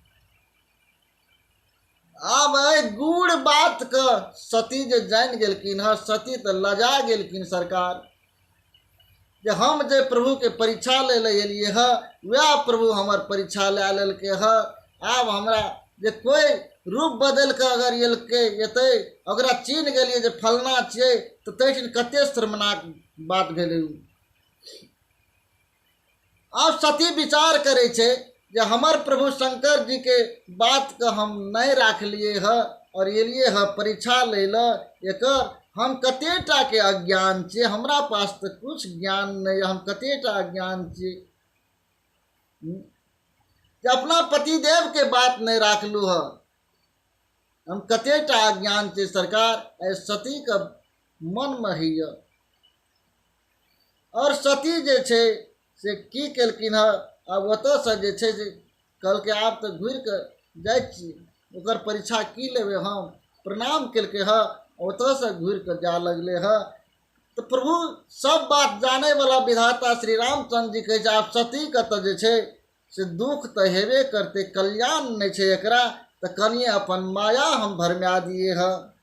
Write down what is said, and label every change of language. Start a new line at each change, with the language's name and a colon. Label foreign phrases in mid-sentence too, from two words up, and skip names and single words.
Maithili: आब गूढ़ बात के सती जे जान गेलखिन है, सती तो लजा गेलखिन सरकार, जे हम जे प्रभु के परीक्षा ले एलिए है वह प्रभु हमर परीक्षा ले लेलके है। आब हमरा जे कोई रूप बदल के अगर एतै ओकरा चीन गेलिए जे फलना छियै तो तैठिन कते शर्मनाक बात भेलै। आब सती विचार करे छे जे हमर प्रभु शंकर जी के बात के हम नहीं राखलिए है और एलिए है परीक्षा ले ल एकर हम कतेटा के अज्ञान छे, हमरा पास तो कुछ ज्ञान नहीं, हम कतेटा अज्ञान छे जे अपना पतिदेव के बात नहीं राखलू है, हम कतेटा अज्ञान छे सरकार। ए सती का मन में हिय और सती जे छे से की केलकिन है, आब ओतऽ से जे छे जे कहलकै आब तऽ घुरि कऽ जाइ छी, ओकर परीक्षा की लेबै हम, प्रणाम केलकै है, ओतऽ से घुरि कऽ जा लगले है। तो प्रभु सब बात जाने वाला विधाता श्री रामचंद्र जी कहै छै आब सती के तऽ जे छै से दुख तऽ हेबे करते, कल्याण नहीं छै एकरा, तऽ कनिए अपन माया हम भरमा दिए है।